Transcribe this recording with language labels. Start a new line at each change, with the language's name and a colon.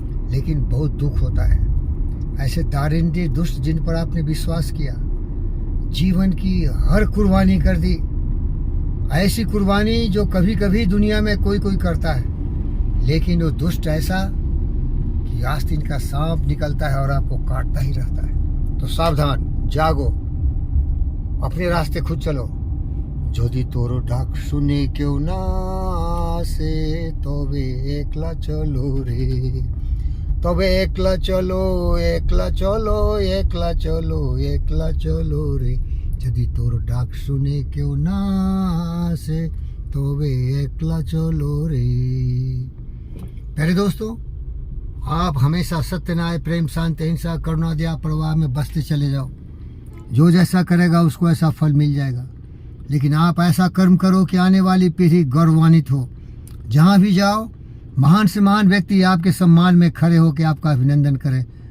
Hindi: लेकिन बहुत दुख होता है ऐसे दारिंदे दुष्ट जिन पर आपने विश्वास किया, जीवन की हर कुर्बानी कर दी। ऐसी कुर्बानी जो कभी कभी दुनिया में कोई कोई करता है, लेकिन वो दुष्ट ऐसा कि आस्तीन का सांप निकलता है और आपको काटता ही रहता है। तो सावधान, जागो, अपने रास्ते खुद चलो।
Bangla: যদি তোর ডাক শুনে কেউ না আসে, তবে একলা চলো রে, তবে একলা চলো, একলা চলো, একলা চলো, একলা চলো রে। যদি তোর ডাক শুনে কেউ না আসে, তবে একলা চলো রে।
Hindi: प्यारे दोस्तों, आप हमेशा सत्य, न्याय, प्रेम, शांति, अहिंसा, करुणा, दया, प्रवाह में बसते चले जाओ। जो जैसा करेगा उसको ऐसा फल मिल जाएगा। लेकिन आप ऐसा कर्म करो कि आने वाली पीढ़ी गौरवान्वित हो। जहाँ भी जाओ, महान से महान व्यक्ति आपके सम्मान में खड़े होकर आपका अभिनंदन करें।